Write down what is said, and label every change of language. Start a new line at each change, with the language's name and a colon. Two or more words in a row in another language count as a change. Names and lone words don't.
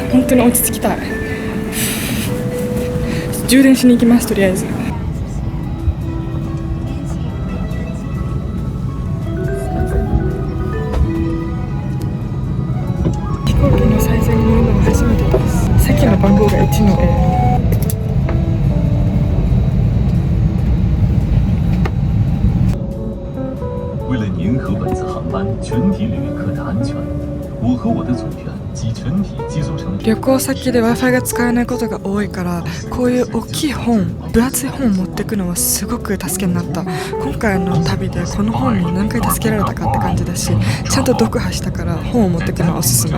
Japanese: 本当に落ち着きたい。充電しに行きます。とりあえず飛行機の最前に乗るのが初めてです。席の番号が1の A。
Chinese: 为了您和本次航班全体旅客的安全，我和我的组员及全体机组成员。
Japanese: 旅行先で Wi-Fi が使えないことが多いから、こういう大きい本、分厚い本を持っていくのはすごく助けになった。今回の旅でこの本に何回助けられたかって感じだし、ちゃんと読破したから本を持っていくのはおすすめ。